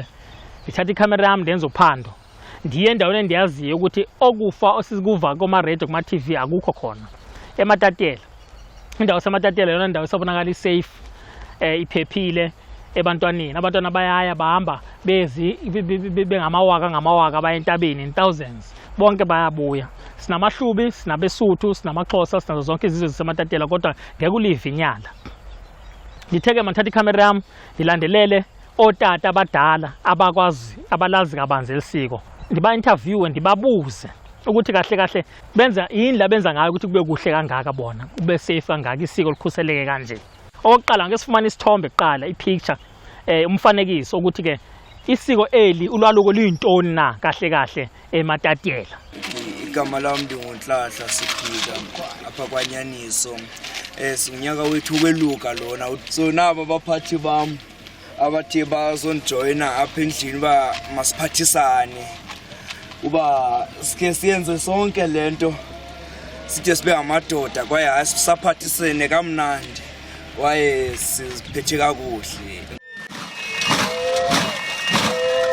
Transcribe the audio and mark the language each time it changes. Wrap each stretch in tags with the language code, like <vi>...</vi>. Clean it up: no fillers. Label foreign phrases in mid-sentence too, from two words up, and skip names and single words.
<xh>Ndithatha ikhamera yami ndenze uphando. Ndiye endaweni endiyaziyo ukuthi okufa osikuva kuma-radio kuma-TV akukho khona. eMatatiele.</xh> <zu>Indawo seMatatiele yona indawo esabonakala isafe, iphephile ebantwaneni. Abantwana bayaya bahamba bengamawaka baya entabeni</zu> <en>in thousands.</en> <zu>Bonke bayabuya. Sinamahlubi, sinabesuthu, sinamaXhosa, sinazo zonke izizwe ziseMatatiele kodwa ngeke ulive inyala.</zu> <xh>Ngitheke mathatha ikhamera yami ndilandelele otata abadala abakwazi abalazi kabanzi lesiko. Ndiba interview ndibabuze ukuthi kahle kahle benza indlela benza ngayo ukuthi kube kuhle kangaka bona, kube safe kangaka, isiko likhuseleke kanje. Oqala ngesifumana isithombe kuqala, ipicture, umfanekiso ukuthi ke isiko eli ulwaluko luyintoni na kahle kahle eMatatiele. Igama lami ndinguNhlahla Siphika apha kwaNyaniso. Sinyaka wethu ukweluka lona. So nabo baphathi bami abathi bazonjoyina apha endlini ba masiphathisane. Uba sike siyenze sonke lento sithe sibe amadoda kwaye asiphathisene kamnandi waye siphethe kakuhle.</xh>